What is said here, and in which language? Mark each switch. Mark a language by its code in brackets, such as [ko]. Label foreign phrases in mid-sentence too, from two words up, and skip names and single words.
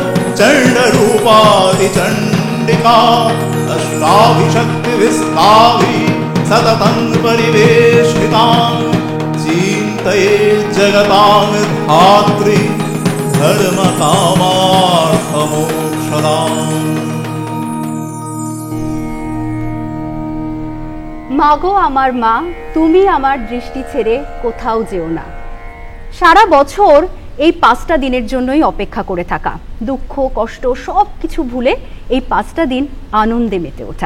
[sa] चण्डरूपादिचण्डिका अष्टाभिशक्तिभिस्ताभिः सततं परिवेष्टितां चिन्तयेत् जगतां धात्री धर्मकामार्थमोक्षदाम्। [bn] মাগো আমার মা, তুমি আমার দৃষ্টি ছেড়ে কোথাও যেও না। সারা বছর এই 5টা দিনের জন্যই অপেক্ষা করে থাকা, দুঃখ কষ্ট সব কিছু ভুলে এই 5টা দিন আনন্দে মেতে ওঠা।